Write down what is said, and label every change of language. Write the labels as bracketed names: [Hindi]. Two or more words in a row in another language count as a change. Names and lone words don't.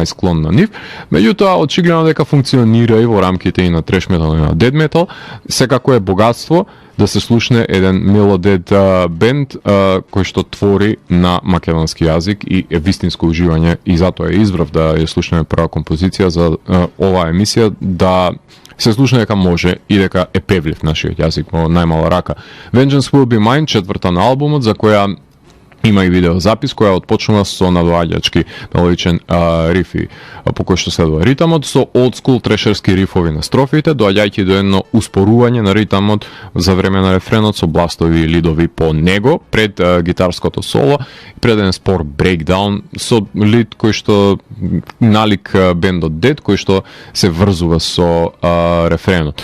[Macedonian] најсклон на нив, меѓутоа очигледно дека функционира и во рамките и на треш метал и на дед метал, секако е богатство да се слушне еден мелодед бенд кој што твори на македонски јазик и е вистинско уживање и затоа е избрав да ја слушнеме прва композиција за оваа емисија, да се слушне дека може и дека е певлив нашиот јазик во најмала рака. Vengeance Will Be Mine, четврта на албумот, за која Има и видеозапис која отпочнува со надоаѓачки мелодичен риф и по кој што следува ритамот со [English] old school [Macedonian] трешерски рифови на строфите, доаѓајќи до едно успорување на ритамот за време на рефренот со бластови и лидови по него пред гитарското соло, пред еден спор брейкдаун со лид кој што налик бендот Dead кој што се врзува со рефренот.